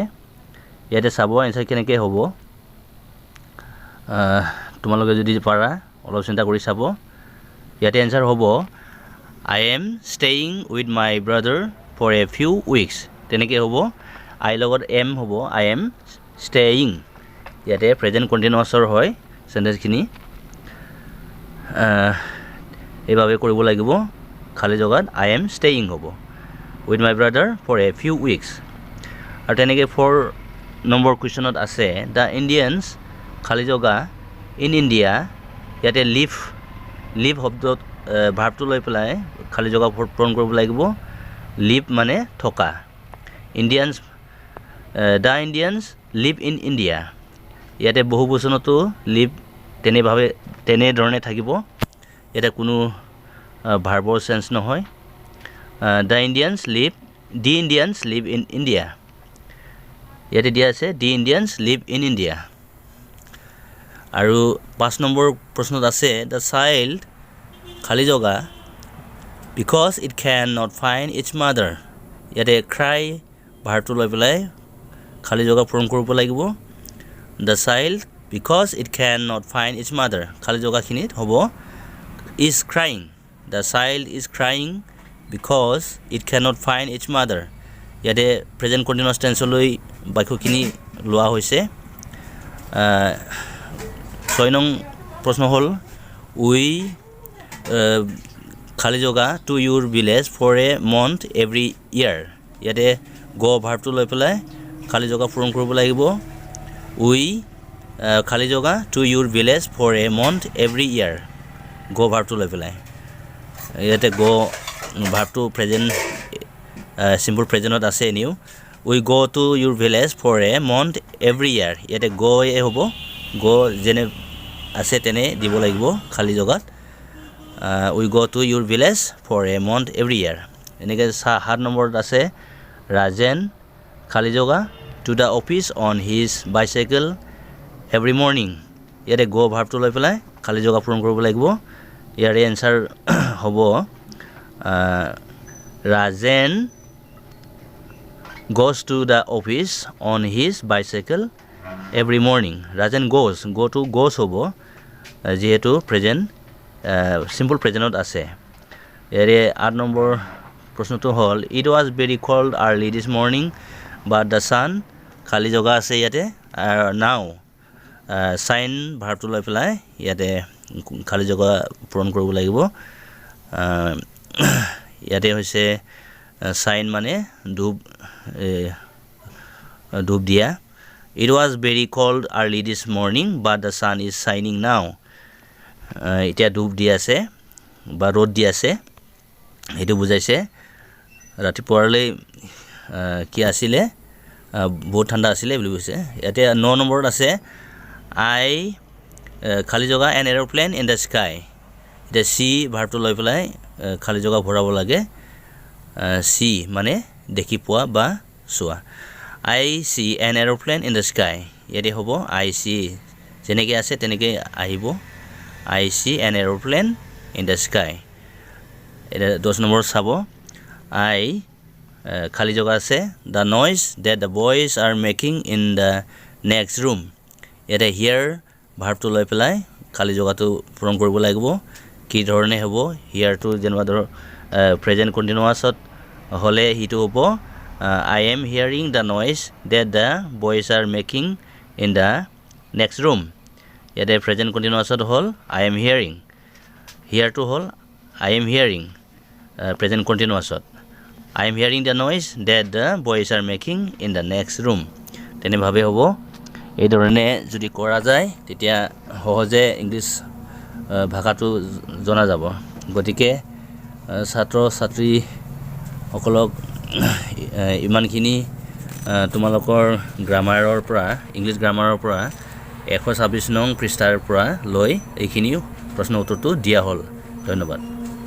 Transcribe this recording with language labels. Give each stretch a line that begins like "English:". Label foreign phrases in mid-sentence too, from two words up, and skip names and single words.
Assamese: ইয়াতে চাব এনসাৰ কেনেকৈ হ'ব। তোমালোকে যদি পাৰা অলপ চিন্তা কৰি চাব। ইয়াতে এনসাৰ হ'ব
English: I am staying with my brother for a few weeks।
Assamese: তেনেকৈ হ'ব
English: I লগত am হ'ব I am staying।
Assamese: ইয়াতে প্ৰেজেন্ট কন্টিনিউয়াছৰ হয় সেন্টেন্সখিনি। এইভাবে কৰিব লাগিব। খালি জায়গাত
English: I am staying হ'ব with my brother for a few weeks।
Assamese: আৰু তেনেকৈ 4 নম্বৰ কুৱেশ্যনত আছে
English: the Indians
Assamese: খালি জায়গা
English: in India।
Assamese: ইয়াতে live শব্দত ভাৰ্বটো লৈ পেলাই খালি জায়গা পূৰণ কৰিব লাগিব। live মানে থকা।
English: the Indians live in India।
Assamese: ইয়াতে বহুবচনতো live তেনেধৰণে থাকিব। ইয়াতে কোনো ভাৰ্বৰ চেঞ্জ নহয়।
English: the Indians live in India।
Assamese: ইয়াতে দিয়া আছে
English: the Indians live in India।
Assamese: আৰু 5 নম্বৰ প্ৰশ্নত আছে
English: the child
Assamese: খালি জায়গা
English: because it cannot find its mother।
Assamese: ইয়াতে cry ভাৰ্বটো লৈ পেলাই খালি জায়গা পূৰণ কৰিব লাগিব।
English: the child because it cannot find its mother
Assamese: খালি জায়গাখিনিত হ'ব
English: is crying। the child is crying because it cannot find its mother।
Assamese: ইয়াতে প্ৰেজেন্ট কন্টিনিউয়াছ টেন্সলৈ বাক্যখিনি লোৱা হৈছে। 6 নং প্ৰশ্ন হ'ল
English: we
Assamese: খালি জায়গা
English: to your village for a month every year।
Assamese: ইয়াতে go ভাৰ্বটো লৈ পেলাই খালি জায়গা পূৰণ কৰিব লাগিব।
English: we
Assamese: খালি জায়গা
English: to your village for a month every year go
Assamese: ভাৰ্বটো লৈ পেলাই। ইয়াতে go ভাৰ্বটো প্ৰেজেন্ট সিম্পল প্ৰেজেন্টত আছে নিউ
English: we go to your village for a month every year।
Assamese: ইয়াতে go এ হ'ব go যেনে আছে তেনে দিব লাগিব খালি জায়গাত
English: we go to your village for a month every year।
Assamese: এনেকৈ 7 নম্বৰত আছে
English: Rajen
Assamese: খালি জায়গা
English: to the office on his bicycle every morning।
Assamese: ইয়াতে go ভাৰ্বটো লৈ পেলাই খালি জায়গা পূৰণ কৰিব লাগিব। ইয়াৰে এনসাৰ হ'ব
English: Rajen goes to the office on his bicycle every morning. Rajan goes, goes
Assamese: hobo যেহেতু প্ৰেজেন্ট সিম্পল প্ৰেজেন্টত আছে এৰে 8 নম্বৰ প্ৰশ্নটো হল
English: it was very cold early this morning but the sun
Assamese: খালি জগা আছে ইয়াতে
English: now sign
Assamese: ভাৰ্বটো লৈ পেলাই ইয়াতে খালি জগা পূৰণ কৰিব লাগিব ইয়াতে হৈছে
English: sign
Assamese: মানে ডুব দিয়া
English: It was very cold early this morning but the sun is shining now
Assamese: এতিয়া ডুব দি আছে বা ৰ'দ দি আছে এটো বুজাইছে ৰাতিপুৱালৈ কি আছিলে বহুত ঠাণ্ডা আছিলে বুলি কৈছে ইয়াতে 9 নম্বৰত আছে I খালি জগা
English: an aeroplane in the sky
Assamese: এটা see ভাৰ্বটো লৈ পেলাই খালি জগা ভৰাব লাগে see মানে দেখি পোৱা বা চোৱা
English: I see an aeroplane in the sky
Assamese: ইয়াতে হ'ব
English: I see
Assamese: যেনেকৈ আছে তেনেকৈ আহিব
English: I see an aeroplane in the sky
Assamese: এটা 10 নম্বৰ চাব
English: I
Assamese: খালি জগা আছে
English: the noise that the boys are making in the next room
Assamese: ইয়াতে hear ভাৰ্বটো লৈ পেলাই খালি জগাটো পূৰণ কৰিব লাগিব কি ধৰণে হ'ব hear টো যেনেবা ধৰ প্ৰেজেন্ট কন্টিনিউয়াছত হলে হিটো হ'ব I
English: am hearing the noise that the boys are making in the next room
Assamese: ইয়াতে প্ৰেজেন্ট কন্টিনিউয়াছত হল
English: I am hearing here to হল I am hearing present continuous I am hearing the noise that the boys are making in the next room
Assamese: তেনে ভাবে হ'ব এই ধৰণে যদি কৰা যায় তেতিয়া সহজে ইংলিশ ভাষাটো জনা যাব গতিকে ছাত্ৰ ছাত্ৰী সকলক ইমানখিনি তোমালোকৰ গ্ৰামাৰৰ পৰা ইংলিশ গ্ৰামাৰৰ পৰা 126 নং পৃষ্ঠাৰ পৰা লৈ এইখিনি প্ৰশ্ন উত্তৰটো দিয়া হ'ল ধন্যবাদ